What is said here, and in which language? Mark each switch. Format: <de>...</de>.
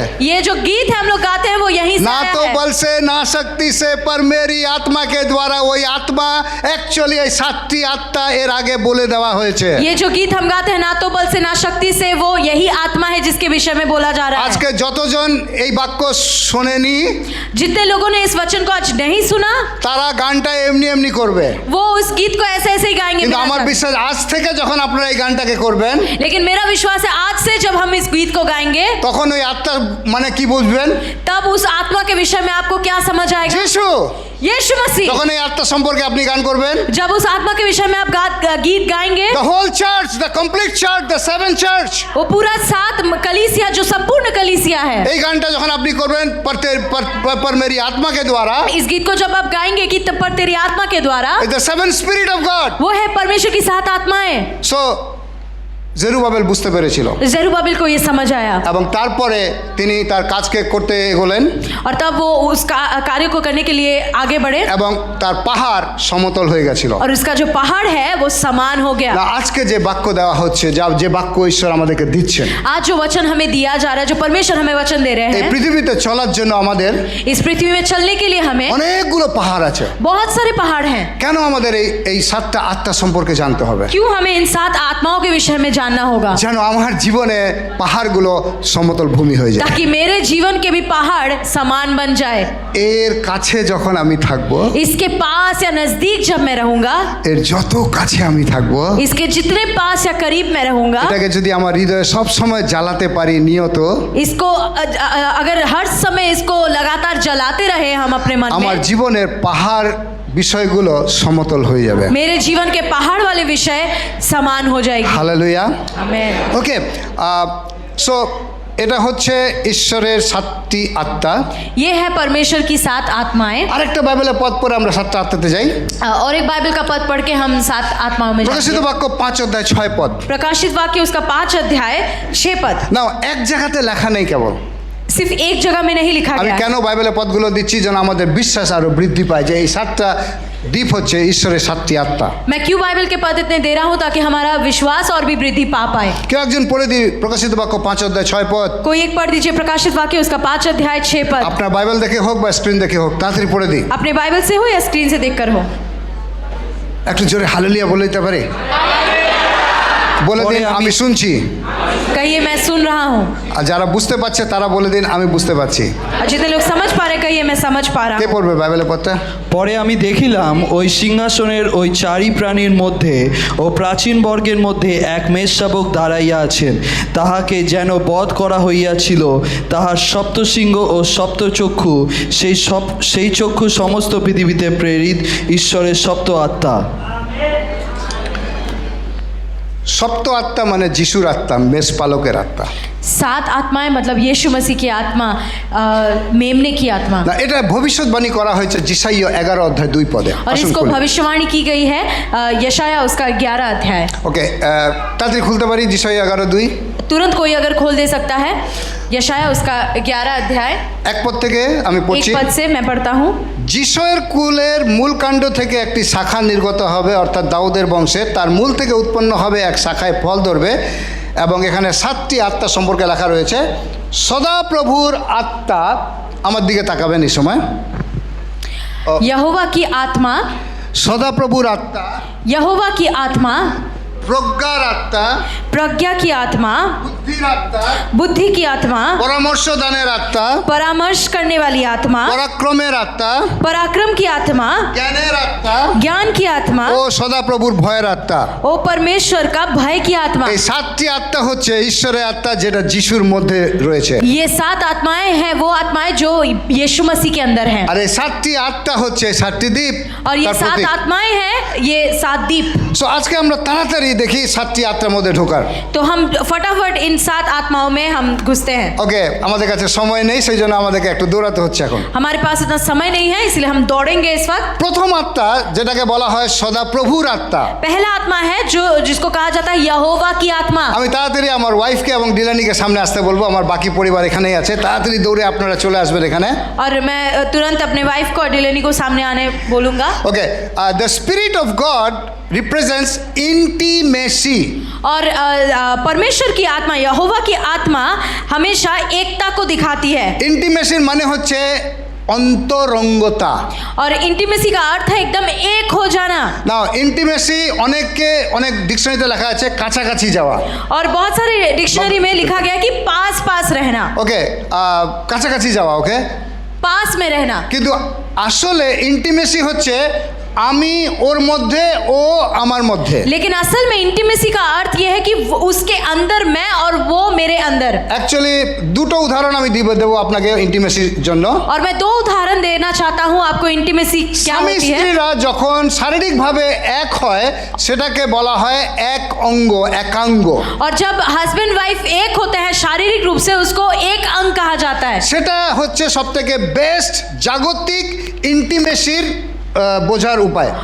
<hi>ये जो गीत है हम लोग गाते हैं वो यहीं से</hi> <bn>না</bn> <hi>आया</hi> <bn>তো</bn> <hi>है।</hi> <bn>বল সে না শক্তি সে</bn> <hi>पर मेरी आत्मा के द्वारा,</hi> <bn>ওই আত্মা অ্যাকচুয়ালি এই 7টি আত্মা এর আগে বলে দেওয়া হয়েছে।</bn> <hi>ये जो गीत हम गाते हैं, ना तो बल से ना शक्ति से, वो यही आत्मा है जिसके विषय में बोला जा रहा है।</hi> <bn>আজকে যতজন এই বাক্য শোনেনি,</bn> <hi>जितने लोगों ने इस वचन को आज नहीं सुना,</hi> <bn>তারা গানটা এমনি এমনি করবে।</bn> <hi>वो उस गीत को ऐसे ऐसे ही गाएंगे।</hi> <bn>কিন্তু</bn> <hi>बिना</hi> <bn>আমার</bn> <hi>शक।</hi> <bn>বিশ্বাস আজ থেকে যখন আপনারা এই গানটাকে করবেন,</bn> <hi>लेकिन मेरा विश्वास है आज से जब हम इस गीत को गाएंगे,</hi> <bn>তখন ওই আত্মা মানে কি বুঝবেন?</bn> <hi>तब उस आत्मा के विषय में आपको क्या समझ आएगा?</hi> <bn>যিশু।</bn> <hi>यीशु मसीह।</hi> <bn>তখন এই আত্মা সম্পর্কে আপনি গান করবেন।</bn> <hi>जब उस आत्मा के विषय में आप गीत गाएंगे,</hi> <en>The whole church, the complete church, the 7 church,</en> <hi>वो पूरा 7 कलीसिया, जो संपूर्ण कलीसिया है,</hi> <bn>এই গানটা যখন আপনি করবেন</bn> <hi>पर मेरी आत्मा के द्वारा, इस गीत को जब आप गाएंगे कि तब पर तेरी आत्मा के द्वारा,</hi> <en>the 7 spirit of God,</en> <hi>वो है परमेश्वर की 7 आत्माएं।</hi> <bn>so জেরুবাবেল বুঝতে পেরেছিল,</bn> <hi>जरुब्बाबिल को ये समझ आया,</hi> <bn>এবং তারপরে তিনি তার কাজকে করতে এগোলেন,</bn> <hi>और तब वो उस कार्य को करने के लिए आगे बढ़े,</hi> <bn>এবং তার পাহাড় সমতল হয়ে গেছিল।</bn> <hi>और उसका जो पहाड़ है वो समान हो गया।</hi> <bn>না, আজকে যে বাক্য দেওয়া হচ্ছে, যে বাক্য ঈশ্বর আমাদেরকে দিচ্ছেন,</bn> <hi>आज जो वचन हमें दिया जा रहा है, जो परमेश्वर हमें वचन दे रहे</hi> <bn>এই</bn> <hi>हैं,</hi> <bn>পৃথিবীতে চলার জন্য আমাদের</bn> <hi>इस पृथ्वी में चलने के लिए हमें</hi> <bn>অনেকগুলো পাহাড় আছে।</bn> <hi>बहुत सारे पहाड़ हैं।</hi> <bn>কেন আমাদের এই 7টা আত্মা সম্পর্কে জানতে হবে?</bn> <hi>क्यों हमें इन 7 आत्माओं के विषय में जानना होगा?</hi> <bn>যেন আমার জীবনে পাহাড়গুলো সমতল ভূমি হয়ে যায়।</bn> <hi>ताकि मेरे जीवन के भी पहाड़ समान बन जाए।</hi> <bn>এর কাছে যখন আমি থাকবো,</bn> <hi>इसके पास या नजदीक जब मैं रहूंगा,</hi> <bn>এর যত কাছে আমি থাকবো,</bn> <hi>इसके जितने पास या करीब मैं रहूंगा,</hi> <bn>এটাকে যদি আমার হৃদয়ে সব সময় জ্বালাতে পারি নিয়ত,</bn> <hi>इसको अगर हर समय इसको लगातार जलाते रहे हम अपने मन</hi> <bn>আমার</bn> <hi>में,</hi> <bn>জীবনের পাহাড় বিষয়গুলো সমতল হয়ে যাবে।</bn> <hi>मेरे जीवन के पहाड़ वाले विषय समान हो जाएगी।</hi> <bn>হালেলুয়া।</bn> <hi>आमेन।</hi> <bn>ওকে, সো এটা হচ্ছে ঈশ্বরের 7টি আত্মা।</bn> <hi>ये है परमेश्वर की 7 आत्माएं।</hi> <bn>আরেকটা বাইবেলের পদ পড়ে আমরা 7টা আত্মাতে যাই।</bn> <hi>और एक बाइबल का पद पढ़ के हम 7 आत्माओं में</hi> <bn>প্রকাশিত</bn> <hi>जाएंगे।</hi> <bn>বাক্য 5 অধ্যায় 6 পদ।</bn> <hi>प्रकाशित वाक्य उसका 5 अध्याय 6 पद।</hi> <bn>নাও, এক জায়গাতে লেখা নেই কেবল।</bn> <hi>सिर्फ एक जगह में नहीं लिखा</hi> <bn>আমি</bn> <hi>गया है।</hi> <bn>কেন বাইবেলের পদগুলো দিচ্ছি? যেন আমাদের বিশ্বাস আরো বৃদ্ধি পায় যে এই 7টা দ্বীপ হচ্ছে ঈশ্বরের 7টি আত্মা।</bn> <hi>मैं क्यों बाइबल के पद इतने दे रहा हूँ? ताकि हमारा विश्वास और भी वृद्धि पा पाए।</hi> <bn>কেউ একজন পড়ে দিই প্রকাশিত বাক্য 5 অধ্যায় 6 পদ।</bn> <hi>कोई एक पढ़ दीजिए प्रकाशित वाक्य उसका 5 अध्याय 6 पद।</hi> <bn>আপনার বাইবেল দেখে হোক বা স্ক্রিন দেখে হোক, তাড়াতাড়ি পড়ে দিই।</bn> <hi>अपने बाइबल से हो या स्क्रीन से देखकर हो।</hi> <bn>একটু জোরে হালেলুয়া বলে দিতে পারে? বলে দিন, আমি শুনছি।</bn> <hi>कहिए मैं सुन रहा हूँ।</hi> <bn>আর যারা বুঝতে পারছে তারা বলে দিন, আমি বুঝতে পারছি।</bn> <hi>और जितने लोग समझ पा रहे कहिए मैं समझ पा रहा</hi> <bn>কে</bn> <hi>हूँ।</hi> <bn>পড়বে বাইবেলের পদটা? পরে আমি দেখিলাম ওই সিংহাসনের ওই 4 প্রাণীর মধ্যে ও প্রাচীন বর্গের মধ্যে এক মেষশাবক দাঁড়াইয়া আছেন। তাহাকে যেন বধ করা হইয়াছিল, তাহার সপ্তশৃঙ্গ ও সপ্তচক্ষু, সেই চক্ষু সমস্ত পৃথিবীতে প্রেরিত ঈশ্বরের সপ্ত আত্মা। সপ্ত আত্মা মানে যিশুর আত্মা, মেষপালকের আত্মা।</bn> <hi>सात आत्माएं मतलब यीशु मसीह की आत्मा, मेमने की आत्मा।</hi> <bn>না এটা ভবিষ্যৎবাণী করা হয়েছে যিশাইয়া 11:2</bn> <hi>और इसको भविष्यवाणी की गई है यशाया उसका 11 अध्याय।</hi> <bn>ওকে তাড়াতাড়ি খুলতে পারি যিশাইয়া 11:2</bn> <hi>तुरंत कोई अगर खोल दे सकता है यशाया उसका 11 अध्याय</hi> <bn>এক পদ থেকে আমি</bn> <hi>एक</hi> <bn>পড়ছি।</bn> <hi>पद से मैं पढ़ता हूँ।</hi> <bn>যিশয়ের কুলের মূল কাণ্ড থেকে একটি শাখা নির্গত হবে, অর্থাৎ দাউদের বংশে তার মূল থেকে উৎপন্ন হবে এক শাখায় ফল ধরবে। এবং এখানে 7টি আত্মা সম্পর্কে লেখা রয়েছে। সদাপ্রভুর আত্মা, আমার দিকে তাকাবেন এই সময়,</bn> <hi>यहोवा की आत्मा,</hi> <bn>সদাপ্রভুর আত্মা,</bn> <hi>यहोवा की आत्मा,</hi> <bn>প্রজ্ঞার আত্মা,</bn> <hi>प्रज्ञा की आत्मा,</hi> <bn>বুদ্ধির আত্মা,</bn> <hi>बुद्धि की आत्मा,</hi> <bn>পরামর্শ দানের আত্মা,</bn> <hi>परामर्श करने वाली आत्मा,</hi> <bn>পরাক্রমের আত্মা,</bn> <hi>पराक्रम की आत्मा,</hi> <bn>জ্ঞানের আত্মা</bn> <hi>ज्ञान की आत्मा</hi> <bn>ও সদাপ্রভুর ভয়ের আত্মা।</bn> <hi>ओ परमेश्वर का भय की आत्मा।</hi> <bn>এই 7টি আত্মা হচ্ছে ঈশ্বরের আত্মা, যেটা যিশুর মধ্যে রয়েছে।</bn> <hi>ये 7 आत्माएं हैं, वो आत्माएं जो यीशु मसीह के अंदर हैं।</hi> <bn>আর এই 7টি আত্মা হচ্ছে 7টি দ্বীপ।</bn> <hi>और ये</hi> <bn>তার 7 প্রতীক।</bn> <hi>आत्माएं हैं, ये 7 दीप।</hi> <bn>সো আজকে আমরা তাড়াতাড়ি দেখি 7টি আত্মার মধ্যে ঢোকার।</bn> <hi>तो हम फटाफट इन 7 आत्माओं में हम घुसते हैं।</hi> <bn>ওকে, আমাদের কাছে সময় নেই, সেই জন্য আমাদেরকে একটু দৌড়াতে হচ্ছে এখন।</bn> <hi>हमारे पास इतना समय नहीं है, इसलिए हम दौड़ेंगे इस वक्त।</hi> <bn>প্রথম আত্মা যেটাকে বলা হয় সদাপ্রভুর আত্মা।</bn> <hi>पहला आत्मा है जो जिसको कहा जाता है यहोवा की आत्मा।</hi> <bn>আমি তাড়াতাড়ি আমার ওয়াইফকে এবং ডিলানিকে সামনে আসতে বলবো, আমার বাকি পরিবার এখানেই আছে, তাড়াতাড়ি দৌড়ে আপনারা চলে আসবেন এখানে।</bn> <hi>और मैं तुरंत अपने वाइफ को और डिलेनी को सामने आने बोलूंगा।</hi> <en>Okay, the spirit of God represents intimacy.</en> <hi>और परमेश्वर की आत्मा, यहोवा की आत्मा हमेशा एकता को दिखाती है।</hi> <bn>इंटीमेसी মানে হচ্ছে অন্তরঙ্গতা।</bn> <hi>और इंटीमेसी का अर्थ है एकदम एक हो जाना।</hi> <bn>না, इंटीमेसी অনেককে অনেক ডিকশনারিতে লেখা আছে কাছাকাছি যাওয়া।</bn> <hi>और बहुत सारे डिक्शनरी में लिखा गया कि पास पास रहना,</hi> <bn>ওকে, কাছাকাছি যাওয়া। ওকে,</bn> <hi>पास में रहना।</hi> <bn>কিন্তু আসলে ইন্টিমেসি হচ্ছে আমি ওর মধ্যে, ও আমার মধ্যে।</bn> <hi>लेकिन असल में इंटीमेसी का अर्थ यह है कि उसके अंदर मैं और वो मेरे अंदर।</hi> <bn>অ্যাকচুয়ালি দুটো উদাহরণ আমি দেবো আপনাকে ইন্টিমেসির জন্য।</bn> <hi>और मैं 2 उदाहरण देना चाहता हूँ आपको इंटीमेसी क्या</hi> <bn>স্বামী</bn> <hi>होती है।</hi> <bn>স্ত্রীরা যখন শারীরিকভাবে এক হয় সেটাকে বলা হয় এক অঙ্গ, একাঙ্গ।</bn> <hi>और जब हस्बैंड वाइफ एक होते हैं शारीरिक रूप से, उसको एक अंग कहा जाता है।</hi> <bn>সেটা হচ্ছে সবথেকে বেস্ট জাগতিক ইন্টিমেসির বোঝার উপায়।</bn>